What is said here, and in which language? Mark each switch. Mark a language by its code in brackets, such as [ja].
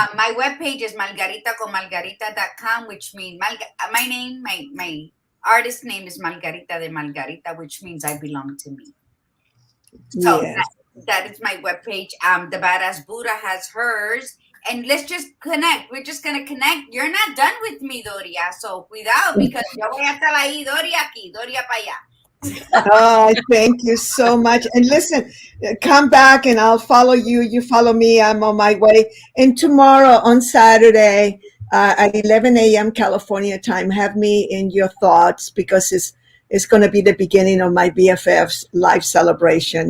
[en] My webpage is margaritaconmargarita.com, which means my name, my artist name is Margarita de Margarita, which means I belong to me. So Yes. that is my webpage. The Badass Buddha has hers. And let's just connect. We're just going to connect. You're not done with me, Doria. So [es] cuidado, [en] because [es] yo voy a estar ahí, Doria aquí, Doria para allá. [en] Oh, thank you so much. And listen, come back and I'll follow you. You follow me. I'm on my way. And tomorrow on Saturday at 11 a.m. California time, have me in your thoughts, because it's going to be the beginning of my BFF's life celebration.